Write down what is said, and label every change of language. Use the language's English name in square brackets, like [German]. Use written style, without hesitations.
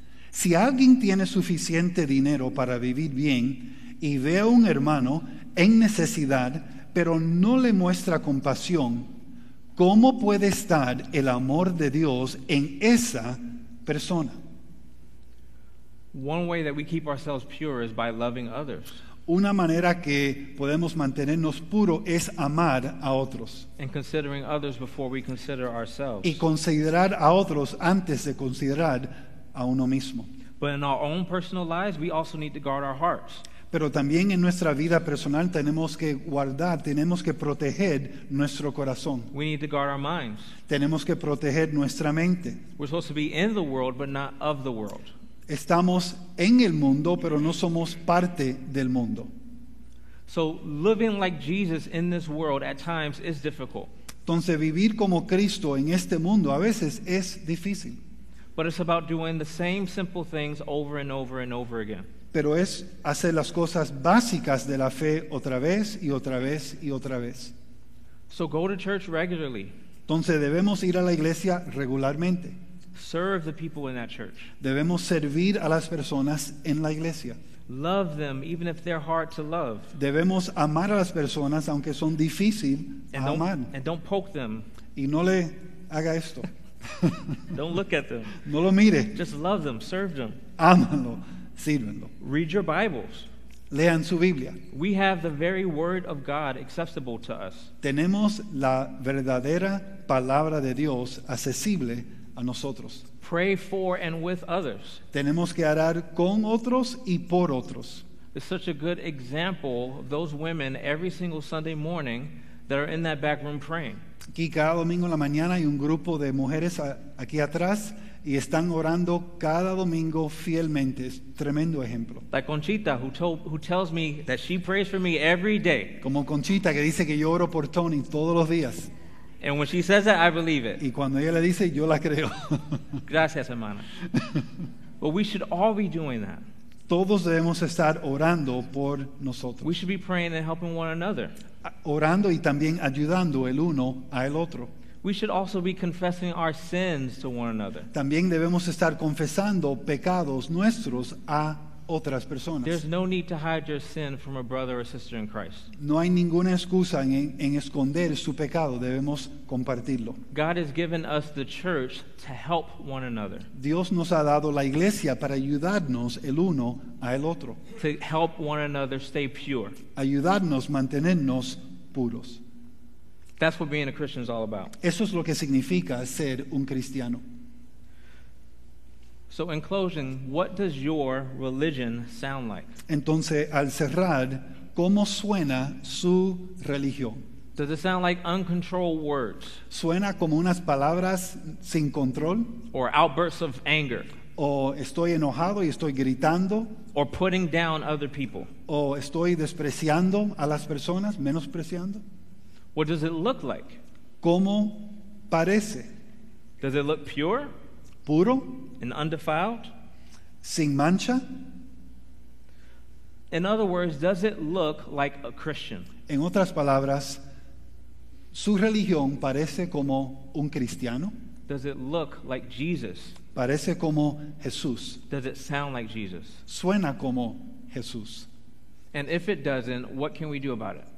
[Spanish] Si alguien tiene suficiente dinero para vivir bien y ve a un hermano en necesidad, pero no le muestra compasión, ¿cómo puede estar el amor de Dios en esa persona? [English] One way that we keep ourselves pure is by loving others [Spanish] Una manera que podemos mantenernos puros es amar a otros [English] and considering others before we consider ourselves. [Spanish] y considerar a otros antes de considerar a uno mismo. [English] But in our own personal lives, we also need to guard our hearts. [Spanish] Pero también en nuestra vida personal tenemos que guardar, tenemos que proteger nuestro corazón. [English] We need to guard our minds. [Spanish] Tenemos que proteger nuestra mente. [English] We're supposed to be in the world, but not of the world. [Spanish] Estamos en el mundo, pero no somos parte del mundo. [English] So living like Jesus in this world at times is difficult. [Spanish] Entonces vivir como Cristo en este mundo a veces es difícil, [English] But it's about doing the same simple things over and over and over again. [Spanish] pero es hacer las cosas básicas de la fe otra vez y otra vez y otra vez. [English] So go to church regularly. [Spanish] Entonces debemos ir a la iglesia regularmente. [English] Serve the people in that church. [Spanish] Debemos servir a las personas en la iglesia. [English] Love them even if they're hard to love. [Spanish] Debemos amar a las personas aunque son difíciles a amar. [English] And don't poke them. [Spanish] Y no le haga esto. [English] Don't look at them. [Spanish] No lo mire. [English] Just love them, serve them. [Spanish] Ámalo, sírvenlo. [English] Read your Bibles. [Spanish] Lean su Biblia. [English] We have the very word of God accessible to us. [Spanish] Tenemos la verdadera palabra de Dios accesible a nosotros. [English] Pray for and with others. [Spanish] Tenemos que orar con otros y por otros. [English] It's such a good example of those women every single Sunday morning that are in that back room praying. [Spanish] Aquí cada domingo en la mañana hay un grupo de mujeres aquí atrás y están orando cada domingo fielmente. Es tremendo ejemplo. [English] Like Conchita, who tells me that she prays for me every day. [Spanish] Como Conchita que dice que yo oro por Tony todos los días. [English] And when she says that, I believe it. [Spanish] Y cuando ella le dice, yo la creo. Gracias, hermana. [English] But we should all be doing that. [Spanish] Todos debemos estar orando por [English] We [Spanish] nosotros. [English] should be praying and helping one another. [Spanish] Orando y también ayudando el uno al otro. [English] We should also be confessing our sins to one another. [Spanish] También debemos estar confesando pecados nuestros a otras personas. [English] There's no need to hide your sin from a brother or sister in Christ. [Spanish] No hay ninguna excusa en esconder su pecado, debemos compartirlo. [English] God has given us the church to help one another, [Spanish] Dios nos ha dado la iglesia para ayudarnos el uno a el otro, [English] to help one another stay pure. [Spanish] ayudarnos a mantenernos puros. [English] That's what being a Christian is all about. [Spanish] Eso es lo que significa ser un cristiano. [English] So in closing, what does your religion sound like? [Spanish] Entonces, al cerrar, ¿cómo suena su religión? [English] Does it sound like uncontrolled words [Spanish] ¿Suena como unas palabras sin control? [English] or outbursts of anger [Spanish] ¿O estoy enojado y estoy gritando? [English] or putting down other people? [Spanish] ¿O estoy despreciando a las personas, menospreciando? [English] What does it look like? [Spanish] ¿Cómo parece? [English] Does it look pure [Spanish] ¿Puro? [English] and undefiled? [Spanish] ¿Sin mancha? [English] In other words, does it look like a Christian? [Spanish] En otras palabras, ¿su religión parece como un cristiano? [English] Does it look like Jesus? [Spanish] ¿Parece como Jesús? [English] Does it sound like Jesus? [Spanish] ¿Suena como Jesús? [English] And if it doesn't, what can we do about it?